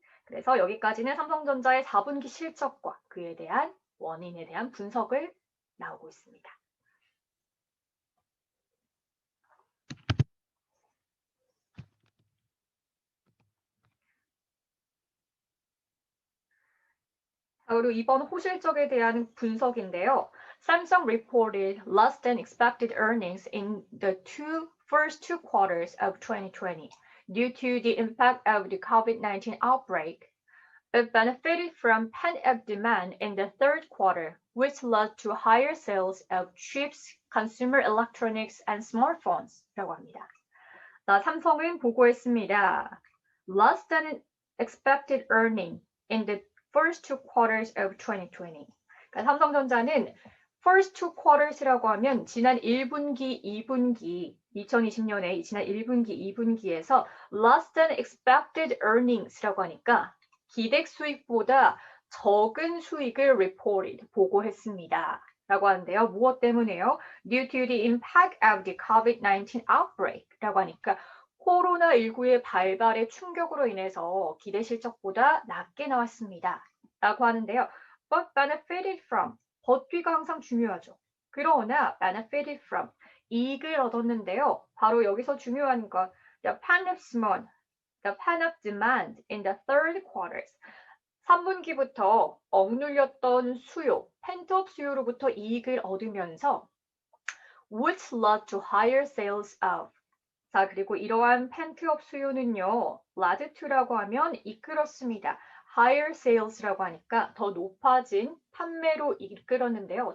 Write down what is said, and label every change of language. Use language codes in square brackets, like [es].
[ko] 그래서 여기까지는 삼성전자의 4분기 실적과 그에 대한 원인에 대한 분석을 나오고 있습니다. 그리고 이번 호실적에 대한 분석인데요. [en] Samsung reported less than expected earnings in the first two quarters of 2020 due to the impact of the COVID-19 outbreak. It benefited from pent-up demand in the third quarter, which led to higher sales of chips, consumer electronics, and smartphones. [ko] 라고 합니다. 자, 삼성은 보고했습니다. [en] Less than expected earning in the first two quarters of 2020. [ko] 그러니까 삼성전자는 [en] first two quarters [ko] 라고 하면 지난 1분기, 2분기, 2020년에 지난 1분기, 2분기에서 [en] less than expected earnings [ko] 라고 하니까 기대 수익보다 적은 수익을 [en] reported, [ko] 보고했습니다. 라고 하는데요. 무엇 때문에요? [en] Due to the impact of the COVID-19 outbreak [ko] 라고 하니까 코로나19의 발발의 충격으로 인해서 기대 실적보다 낮게 나왔습니다. 라고 하는데요. [en] But benefited from, but [ko] 뒤가 항상 중요하죠. 그러나 [en] benefited from, [ko] 이익을 얻었는데요. 바로 여기서 중요한 건 [en] the pent-up demand in the third quarters. [ko] 3분기부터 억눌렸던 수요, 펜트업 수요로부터 이익을 얻으면서 [en] which led to higher sales of. [ko] 자, 그리고 이러한 펜트업 수요는요, [en] led to [ko] 라고 하면 이끌었습니다. [en] higher sales [ko] 라고 하니까 더 높아진 판매로 이끌었는데요.